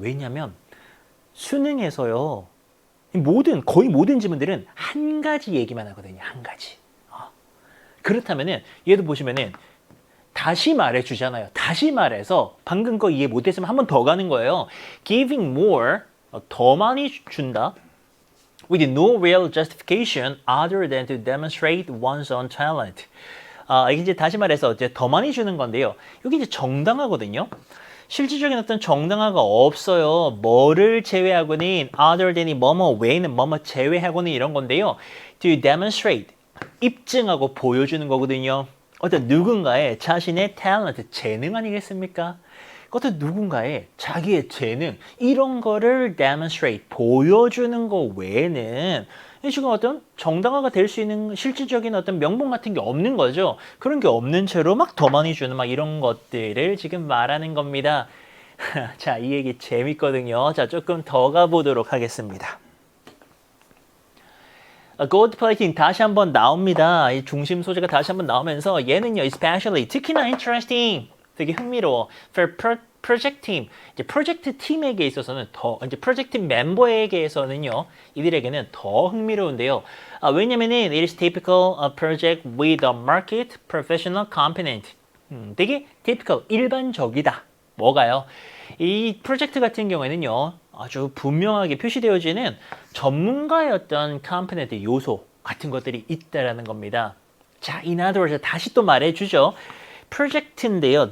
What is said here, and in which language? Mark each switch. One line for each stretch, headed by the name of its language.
Korean: 왜냐하면 수능에서요. 거의 모든 지문들은 한 가지 얘기만 하거든요. 한 가지. 그렇다면은 얘도 보시면은 다시 말해 주잖아요. 다시 말해서 방금 거 이해 못했으면 한 번 더 가는 거예요.
English: Giving more,
Korean: 더 많이 준다.
English: with no real justification other than to demonstrate one's own talent.
Korean: 이게 이제 다시 말해서 이제 더 많이 주는 건데요. 여기 이제 정당화거든요. 실질적인 어떤 정당화가 없어요. 뭐를 제외하고는
English: other than
Korean: 이 뭐뭐 외에는 뭐뭐 제외하고는 이런 건데요.
English: to demonstrate
Korean: 입증하고 보여주는 거거든요. 어떤 누군가의 자신의 talent 재능 아니겠습니까? 어떤 누군가의 자기의 재능 이런 거를 demonstrate 보여주는 거 외에는 지금 어떤 정당화가 될 수 있는 실질적인 어떤 명분 같은 게 없는 거죠. 그런 게 없는 채로 막 더 많이 주는 막 이런 것들을 지금 말하는 겁니다. 자, 이 얘기 재밌거든요. 자, 조금 더 가보도록 하겠습니다. 골드 플레이팅 다시 한번 나옵니다. 이 중심 소재가 다시 한번 나오면서 얘는요, especially 특히나 interesting 되게 흥미로워.
English: For project team,
Korean: 이제 프로젝트 팀에게 있어서는 이제 프로젝트 멤버에게서는요, 이들에게는 더 흥미로운데요.
English: 왜냐면은 it is typical project with a market professional component.
Korean: 되게 typical, 일반적이다. 뭐가요? 이 프로젝트 같은 경우에는요, 아주 분명하게 표시되어지는 전문가의 어떤 component 요소 같은 것들이 있다라는 겁니다. 자,
English: in other words,
Korean: 다시 또 말해주죠. 프로젝트인데요.